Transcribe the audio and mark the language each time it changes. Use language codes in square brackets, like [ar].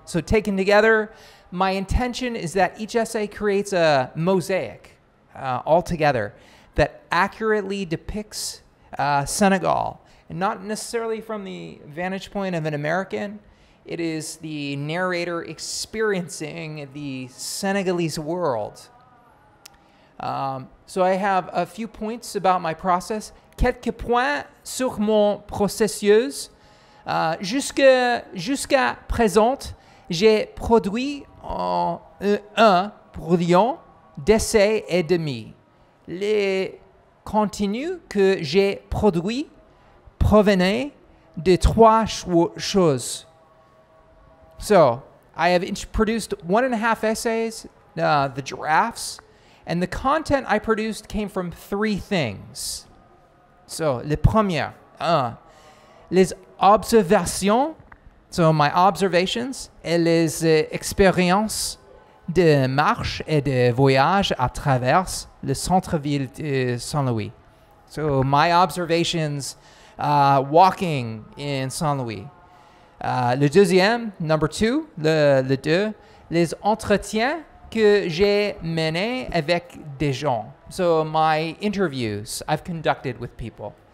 [en] So taken together, my intention is that each essay creates a mosaic altogether that accurately depicts Senegal. And not necessarily from the vantage point of an American. It is the narrator experiencing the Senegalese world. So I have a few points about my process. [fr] Quelques points sur mon processus. Jusqu'à présent, j'ai produit un brouillon d'essais et demi. Les contenus que j'ai produits provenaient de trois choses. [en] So, I have produced 1.5 essays, the drafts, and the content I produced came from 3 things. [fr] So, le premier, les observations, [en] so my observations, [fr] et les expériences de marche et de voyage à travers le centre-ville de Saint-Louis. [en] So, my observations walking in Saint-Louis. [fr] Le deuxième, [en] number 2, [fr] le 2, les entretiens que j'ai menés avec des gens. [en] So my interviews I've conducted with people.